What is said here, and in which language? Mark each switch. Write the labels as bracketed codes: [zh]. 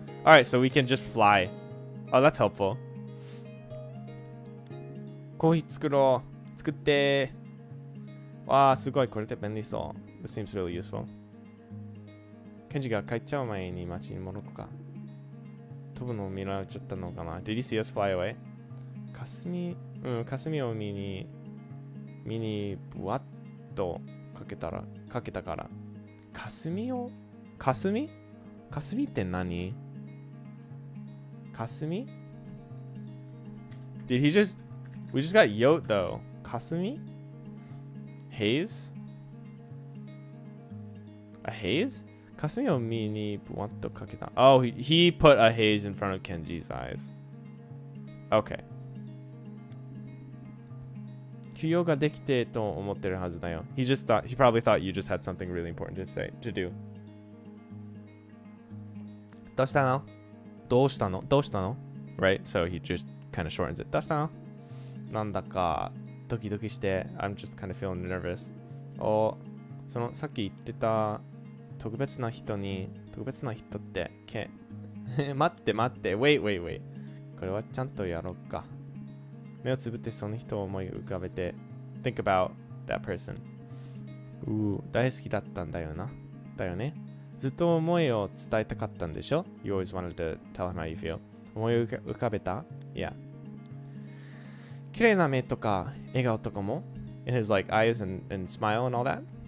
[en] Alright, so we can just fly. Oh, that's helpful. [ja] コーヒー作ろう。作って。わあ、すごい。これって便利そう。 [en] This seems really useful. [ja] ケンジが帰っちゃう前に街に戻るか。飛ぶのを見られちゃったのかな。 [en] Did you see us fly away? [ja] 霞を見にぶわっとかけたから。霞って何？霞？ [en] Did he just... We just got Yote though. Kasumi? Haze? A haze? [ja] Kasumi o mi ni buwanto kaketa. [en] Oh, he put a haze in front of Kenji's eyes. Okay. [ja] Kyo ga dekite to omotteru hazu da yo. [en] He probably thought you just had something really important to do. [ja] どうしたの? [en] Right? So he just kind of shortens it. [ja] どうしたの? なんだかドキドキして [en] I'm just kind of feeling nervous. [ja] さっき言ってた特別な人って待って [en] wait [ja] これはちゃんとやろうか。目をつぶってその人を思い浮かべて [en] think about that person. [ja] 大好きだったんだよね。ずっと思いを伝えたかったんでしょ? [en] You always wanted to tell him how you feel. [ja] 思い浮かべた? [en] Yeah. [ja] 綺麗な目とか笑顔とかも [en] in his like eyes and smile and all that.